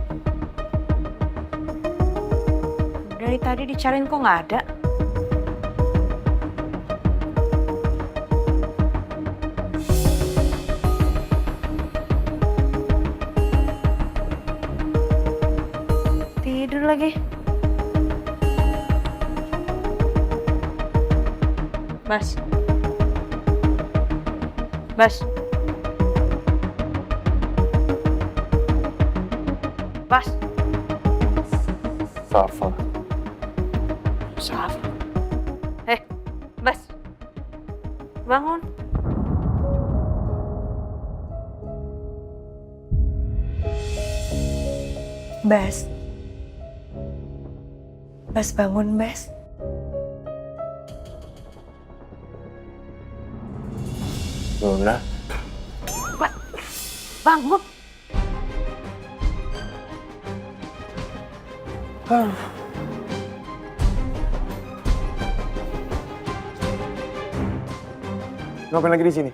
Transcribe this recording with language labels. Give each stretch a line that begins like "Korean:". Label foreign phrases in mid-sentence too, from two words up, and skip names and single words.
Indonesian: Dari tadi dicariin kok nggak ada. Tidur lagi. Bas. Bas. Bas. Safa. Safa. Bas. Bangun. Bas. Bas, bangun, Bas. Luna. Bangun. Ngapain lagi di sini?